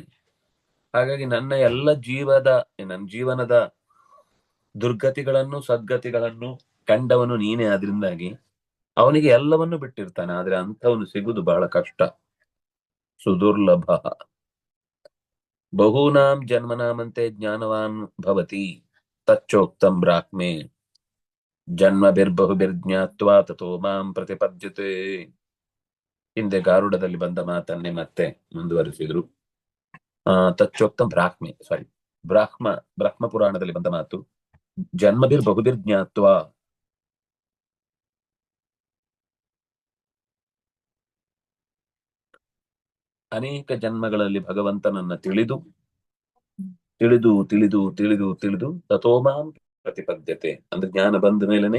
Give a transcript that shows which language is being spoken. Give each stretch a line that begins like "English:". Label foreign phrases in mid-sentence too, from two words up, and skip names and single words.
Kannada: ಹಾಗಾಗಿ ನನ್ನ ಜೀವನದ ದುರ್ಗತಿಗಳನ್ನು ಸದ್ಗತಿಗಳನ್ನು ಕಂಡವನು ನೀನೇ. ಆದ್ರಿಂದಾಗಿ ಅವನಿಗೆ ಎಲ್ಲವನ್ನು ಬಿಟ್ಟಿರ್ತಾನೆ. ಆದ್ರೆ ಅಂಥವನು ಸಿಗುದು ಬಹಳ ಕಷ್ಟ, ಸುದುರ್ಲಭ.
Sanskrit: ಬಹೂನಾಂ ಜನ್ಮನಾಮಂತೆ ಜ್ಞಾನವಾನ್ ಭವತಿ ತಚ್ಚೋಕ್ತಂ ಬ್ರಾಹ್ಮೆ ಜನ್ಮಭಿರ್ಬಹುಭಿರ್ಜ್ಞಾತ್ವಾ ತಥೋ ಮಾಂ ಪ್ರತಿಪದ್ಯತೆ.
Kannada: ಹಿಂದೆ ಗಾರುಡದಲ್ಲಿ ಬಂದ ಮಾತನ್ನೇ ಮತ್ತೆ ಮುಂದುವರಿಸಿದ್ರು.
Sanskrit: ತಚ್ಚೋಕ್ತಂ ಬ್ರಾಹ್ಮೆ,
Kannada: ಸಾರಿ, ಬ್ರಹ್ಮ ಪುರಾಣದಲ್ಲಿ ಬಂದ ಮಾತು ಜನ್ಮಭಿರ್ಬಹುಭಿರ್ಜ್ಞಾತ್ವಾ. ಅನೇಕ ಜನ್ಮಗಳಲ್ಲಿ ಭಗವಂತನನ್ನ ತಿಳಿದು ತಿಳಿದು ತಿಳಿದು ತಿಳಿದು ತಿಳಿದು
Sanskrit: ತಥೋಮಾಂ ಪ್ರತಿಪದ್ಯತೆ
Kannada: ಅಂದ್ರೆ ಜ್ಞಾನ ಬಂದ ಮೇಲೆನೆ.